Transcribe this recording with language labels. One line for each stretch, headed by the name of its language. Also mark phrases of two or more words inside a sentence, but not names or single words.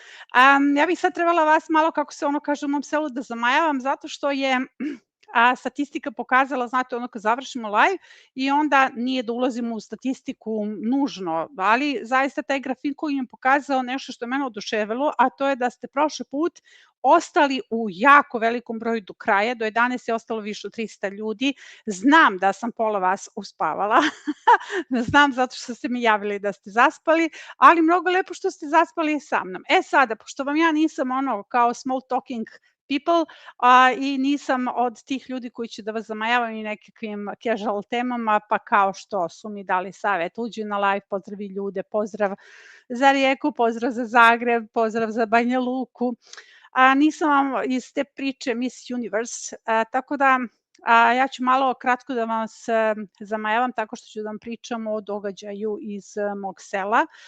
Serbian: Ja bih sad trebala vas malo, kako se ono kaže u mom selu, da zamajavam, zato što je statistika pokazala, znate, ono kad završimo live i onda nije da ulazimo u statistiku nužno, ali zaista taj grafikon je pokazao nešto što je mene oduševilo, a to je da ste prošli put ostali u jako velikom broju do kraja, do 11 je ostalo više od 300 ljudi. Znam da sam pola vas uspavala, znam zato što ste mi javili da ste zaspali, ali mnogo lepo što ste zaspali sa mnom. Sada, pošto vam ja nisam ono kao
English: small talking people
Serbian: i nisam od tih ljudi koji će da vas zamajavaju i nekakvim casual temama, pa kao što su mi dali savet, uđi na live, pozdravi ljude, pozdrav za Rijeku, pozdrav za Zagreb, pozdrav za Banja Luku. Nisam vam iz te priče Miss Universe, tako da ja ću malo kratko da vas zamajavam tako što ću da vam pričam o događaju iz mog sela.